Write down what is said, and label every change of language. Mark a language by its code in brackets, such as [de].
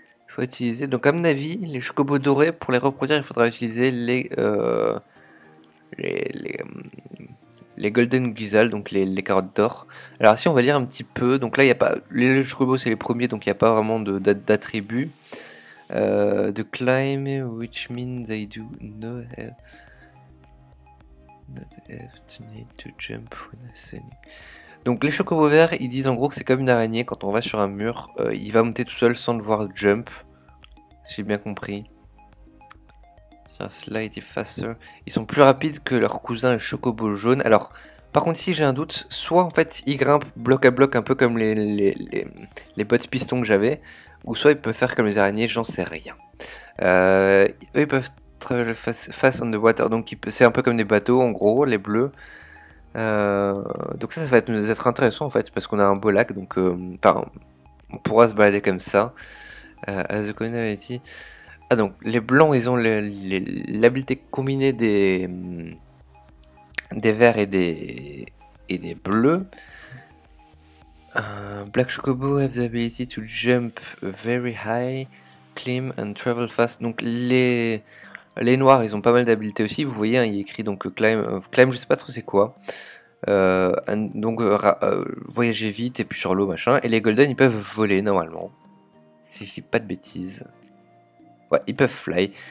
[fr] Il faut utiliser, donc à mon avis, les chocobos dorés, pour les reproduire, il faudra utiliser les, les, les Golden Guisal, donc les carottes d'or. Alors si on va lire un petit peu, donc là il n'y a pas, les chocobos c'est les premiers, donc il n'y a pas vraiment d'attributs. [en] The climb, which means they do not have to need to jump when ascending. [fr] Donc les chocobos verts, ils disent en gros que c'est comme une araignée, quand on va sur un mur, il va monter tout seul sans devoir jump. Si j'ai bien compris. Slightly faster. Ils sont plus rapides que leurs cousins les chocobos jaunes. Alors, par contre ici j'ai un doute, soit en fait ils grimpent bloc à bloc un peu comme les bottes pistons que j'avais, ou soit ils peuvent faire comme les araignées, j'en sais rien. Eux ils peuvent travel fast on the water, donc c'est un peu comme des bateaux en gros, les bleus. Donc ça va être intéressant en fait, parce qu'on a un beau lac, donc enfin, on pourra se balader comme ça. As the community. Ah donc les blancs ils ont l'habilité combinée des verts et des bleus. [en] Black Chocobo have the ability to jump very high, climb and travel fast. [fr] Donc les noirs ils ont pas mal d'habilités aussi. Vous voyez hein, il est écrit donc climb, climb je sais pas trop c'est quoi. Donc voyager vite et puis sur l'eau machin. Et les golden ils peuvent voler normalement. Si je dis pas de bêtises. Ouais, ils peuvent fly.